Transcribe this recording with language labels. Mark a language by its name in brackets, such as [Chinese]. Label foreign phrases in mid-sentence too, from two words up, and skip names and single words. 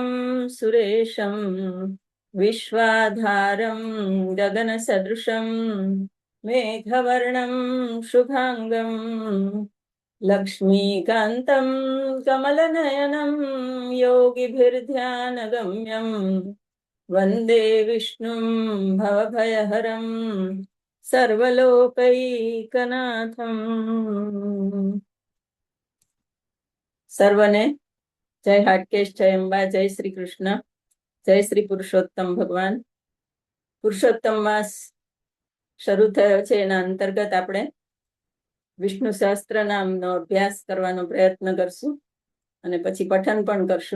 [Sanskrit] सुरेशं विश्वाधारं गगनसदृशं मेघवर्णं शुभाङ्गं लक्ष्मीकान्तं कमलनयनं योगिभिर्ध्यानगम्यं वन्दे विष्णुं भवभयहरं सर्वलोकैकनाथम्। [Gujarati] સર્વને જય હાટકેશ, જય અંબા, જય શ્રી કૃષ્ણ, જય શ્રી પુરુષોત્તમ ભગવાન. પુરુષોત્તમ માસ શરૂ થયો છે, એના અંતર્ગત આપણે વિષ્ણુ સહસ્ત્ર નામનો અભ્યાસ કરવાનો પ્રયત્ન કરશું અને પછી પઠન પણ કરશું.